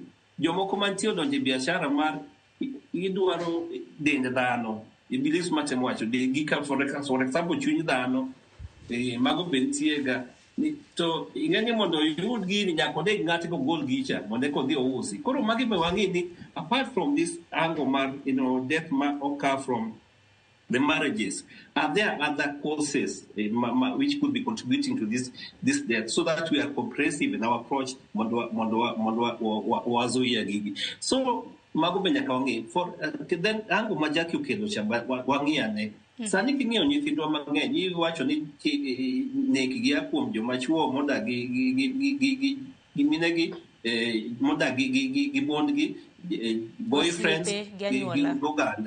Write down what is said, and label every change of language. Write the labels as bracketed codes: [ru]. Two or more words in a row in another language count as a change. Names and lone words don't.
[luo] Jomoko mantie odonje e biashara mar idwaro dend dhano. Ibilis matemo wacho gi ka [en] for example [luo] chuny dhano mago be nitie ga to ing'eni mondo yud gini nyaka oneg ng'ato gol gicha mondo kodhi ousi. Koro magi be wang'e ni [en] apart from this angle mar death ma occur from the marriages, are there other causes which could be contributing to this death, so that we are comprehensive in our approach [luo] mondo wazoia gigi. So mago be nyaka wang'e [en] for then angle [luo] ma Jackie okelo cha wang'e ane. Sani king'iyo nyithindwa mang'eny iwacho ni nek gi kuom joma chuo modak gi minegi modak gi mondgi, boyfriends gi oganda.